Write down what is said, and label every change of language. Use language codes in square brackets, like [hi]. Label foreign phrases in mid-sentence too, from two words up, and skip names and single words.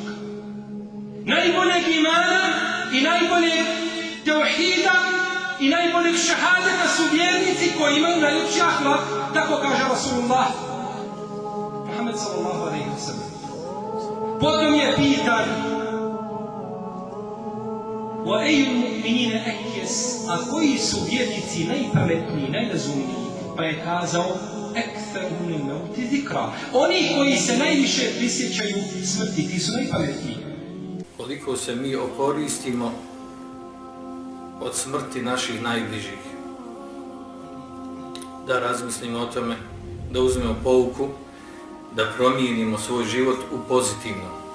[bs] Najboljeg imana i najboljeg tauhida i najboljeg šahadeta su vjernici koji imaju najljepši ahlak. Tako kaže Rasulullah Muhammed [ar] صلى الله عليه وسلم. [bs] Potom je pitan: [ar] وأي المؤمنين أكيس, [bs] a koji su vjernici najpametniji, najrazumniji? Pa je kazao: [ar] أكثرهم للموت ذكرا, [bs] oni koji se najviše prisjećaju smrti, ti su najpametniji. Koliko se mi okoristimo od smrti naših najbližih, da razmislimo o tome, da uzmemo pouku, da promijenimo svoj život u pozitivno.